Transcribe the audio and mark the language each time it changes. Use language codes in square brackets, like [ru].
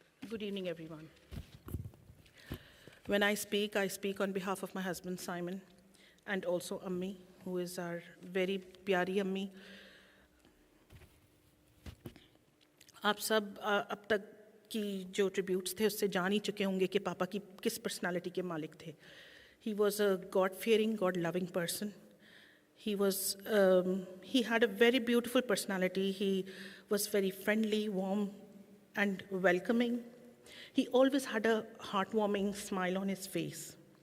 [en] Good evening, everyone. When I speak on behalf of my husband Simon and also Ammi, who is our very [hi] प्यारी अम्मी. आप सब अब तक की जो ट्रिब्यूट्स थे उससे जान ही चुके होंगे कि पापा की किस पर्सनालिटी के मालिक थे. [en] He was a God-fearing, God-loving person. He had a very beautiful personality. He was very friendly, warm, and welcoming. He always had a heartwarming smile on his face.